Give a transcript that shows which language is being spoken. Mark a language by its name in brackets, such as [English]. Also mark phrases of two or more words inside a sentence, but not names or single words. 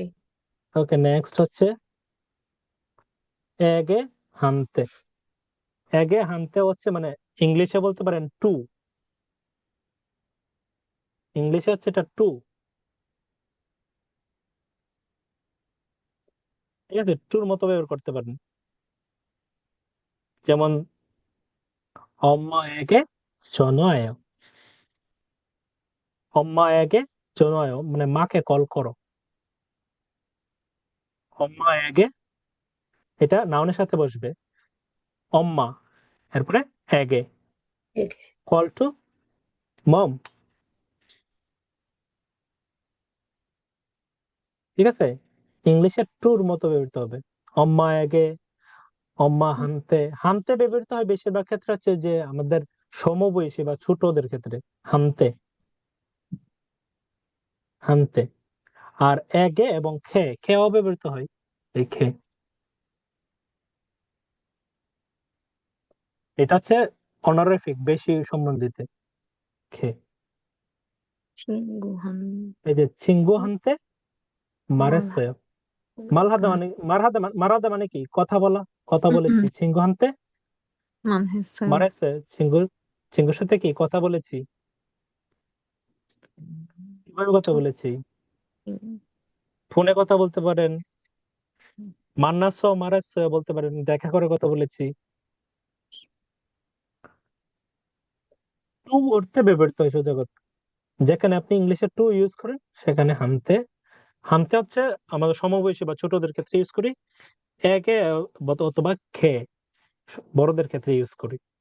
[Bangla] ওকে নেক্সট হচ্ছে [Korean] 에게 한테 에게 한테 [Bangla] হচ্ছে মানে ইংলিশে বলতে পারেন টু ইংলিশে হচ্ছে এটা টু ঠিক আছে টুর মতো ব্যবহার করতে পারেন যেমন [Korean] 엄마에게 전화해요 엄마에게 전화해요 [Bangla] মানে মাকে কল করো 엄마에게 এটা নাউনের সাথে বসবে 엄마 এরপরে এগে এগে [English] call to mom [Bangla] ঠিক আছে ইংলিশে টুর মতো ব্যবহৃত হবে [Korean] 엄마에게 엄마 한테 한테 [Bangla] ব্যবহৃত হয় বেশিরভাগ ক্ষেত্রে হচ্ছে যে আমাদের সমবয়সী বা ছোটদের ক্ষেত্রে হানতে হানতে আর এগে এবং খেও ব্যবহৃত হয় এই খে এটা হচ্ছে অনারিফিক বেশি সম্বন্ধিত খে [Korean] 친구 한 [Bangla] এই যে [Korean] 친구 한테 말하 말했어요 말하다 [Bangla] মানে কি কথা বলা কথা বলেছি [Korean] 친구 한테 만 했어요. [Bangla] 말했어요 친구র সাথে কি কথা বলেছি কিভাবে কথা [Korean] 저 [Bangla] বলেছি ফোনে কথা বলতে পারেন মার았어 বলতে পারেন দেখা করে কথা বলেছি টু অর্থে ব্যবহৃত হয় সোজা কথা যেখানে আপনি ইংলিশে [English] to use [Bangla] করেন সেখানে [Korean] 한테 한테 [Bangla] হচ্ছে আমাদের সমবয়সী বা ছোটদের ক্ষেত্রে ইউজ করি একে অথবা খে বড়দের ক্ষেত্রে ইউজ করি